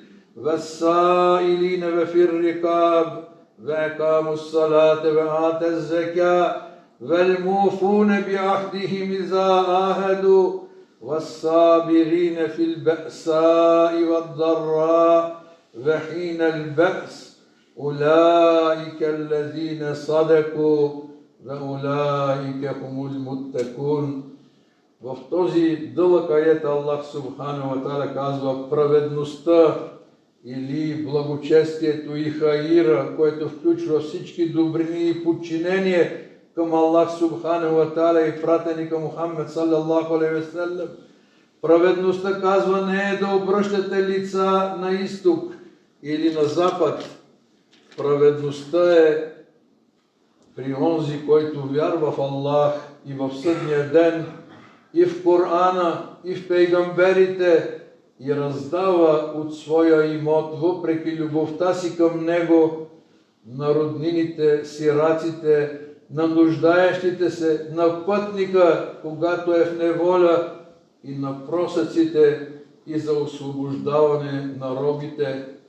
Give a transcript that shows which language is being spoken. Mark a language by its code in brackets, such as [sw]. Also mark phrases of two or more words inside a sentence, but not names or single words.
[ar] والسائلين وفي الرقاب وأقاموا الصلاة وآتوا الزكاة والموفون بعهدهم إذا عاهدوا والصابرين في البأساء والضراء وحين البأس أولئك الذين صدقوا وَأُولَٰئِكَ هُمُ الْمُتَّقُونَ. [bg] В този дълъг аят Аллах [ar] سبحانه وتعالى [bg] казва праведността или благочестието и хаира, което включва всички добрини и подчинение към Аллах [ar] سبحانه وتعالى [bg] и пратеника Мухаммед [ar] صلى الله عليه وسلم. [bg] Праведността, казва, не е да обръщате лица на изток или на запад. Праведността е при онзи, който вярва в Аллах и в съдния ден, и в Корана, и в пейгамберите, и раздава от своя имот, въпреки любовта си към него, на роднините, сираците, на нуждаещите се, на пътника, когато е в неволя, и на просъците, и за освобождаване на робите.